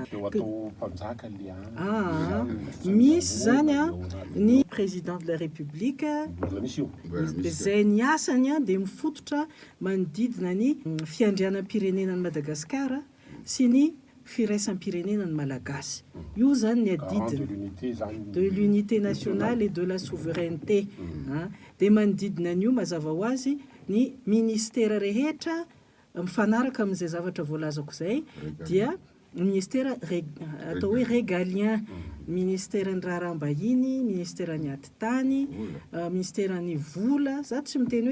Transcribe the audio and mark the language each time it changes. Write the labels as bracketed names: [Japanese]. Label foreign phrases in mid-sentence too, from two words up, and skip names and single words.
[Malagasy] atao mpanjaka le misy zany ny [French] président de la république [Malagasy] zay ny asany de mifototra manodidina ny fiandrianam-pirenena ny Madagasikara sy ny firaisam-pirenena ny malagasy io zany ny adidiny [French] de l'unité nationale et de la souveraineté [Malagasy] de manodidina an'io mazava ho azy ny ministère rehetra mifanaraka amin'izay zavatra voalazako zay dia ministère atao hoe [French] régalien ministère [Malagasy] ny raharaham-bahiny ministère ny atitany ministère ny vola za tsy miteny hoe